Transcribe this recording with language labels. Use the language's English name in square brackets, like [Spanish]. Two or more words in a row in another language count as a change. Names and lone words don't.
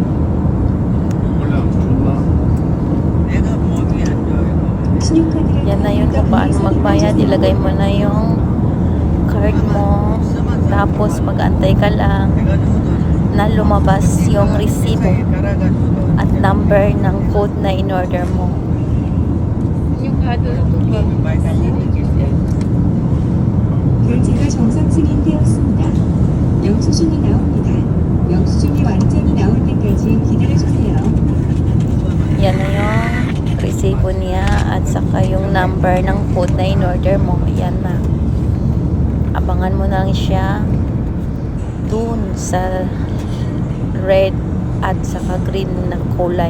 [Filipino] Yan na yun kung paano magbayad. Ilagay mo na yung card mo, tapos mag-antay ka lang na lumabas yung resibo at number ng code na in-order mo. yung 카드 [Korean] 결제가 정상 승인되었습니다. 영수증이 나옵니다. 영수증이 완전히 나올 때까지 기다려주세요. [Filipino] Yan na yung resibo niya at saka yung number ng code na in-order mo. Yan na. Abangan mo lang siya dun sa red at saka green na kulay.